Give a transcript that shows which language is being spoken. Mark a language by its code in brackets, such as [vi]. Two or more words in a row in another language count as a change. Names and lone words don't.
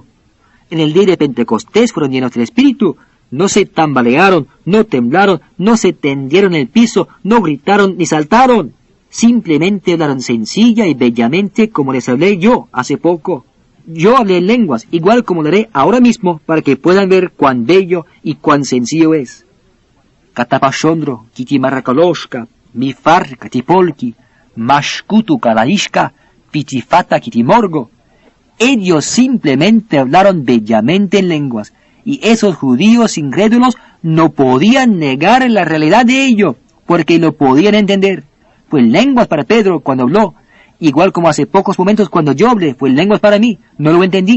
[es] En el día de Pentecostés fueron llenos del Espíritu. No se tambalearon, no temblaron, no se tendieron en el piso, no gritaron ni saltaron. Simplemente hablaron sencilla y bellamente como les hablé yo hace poco. Yo hablé en lenguas, igual como lo haré ahora mismo, para que puedan ver cuán bello y cuán sencillo es. Katapashondro, kitimarrakaloshka, mifar katipolki, mashkutu kalaishka, pitifata kitimorgo. Ellos simplemente hablaron bellamente en lenguas, y esos judíos incrédulos no podían negar la realidad de ello, porque lo podían entender. Fue lenguas para Pedro cuando habló, igual como hace pocos momentos cuando yo hablé, fue lenguas para mí, no lo entendí.